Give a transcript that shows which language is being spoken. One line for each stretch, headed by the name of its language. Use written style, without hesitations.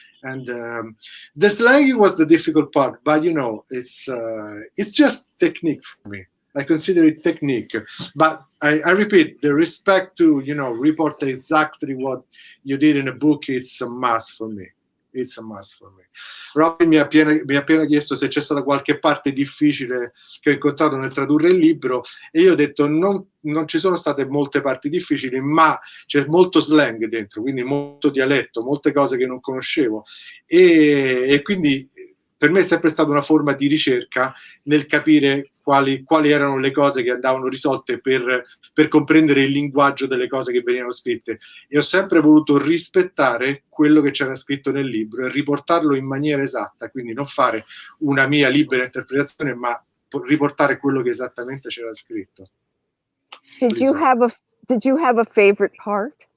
English: And the slang was the difficult part, but it's just technique for me. I consider it technique. But I repeat, the respect to report exactly what you did in a book is a must for me. It's a must for me.
Italian: Robyn mi ha appena chiesto se c'è stata qualche parte difficile che ho incontrato nel tradurre il libro, e io ho detto non ci sono state molte parti difficili, ma c'è molto slang dentro, quindi molto dialetto, molte cose che non conoscevo, e quindi per me è sempre stata una forma di ricerca nel capire quali erano le cose che andavano risolte per comprendere il linguaggio delle cose che venivano scritte, e ho sempre voluto rispettare quello che c'era scritto nel libro e riportarlo in maniera esatta, quindi non fare una mia libera interpretazione, ma riportare quello che esattamente c'era scritto.
English: Did you have a favorite part?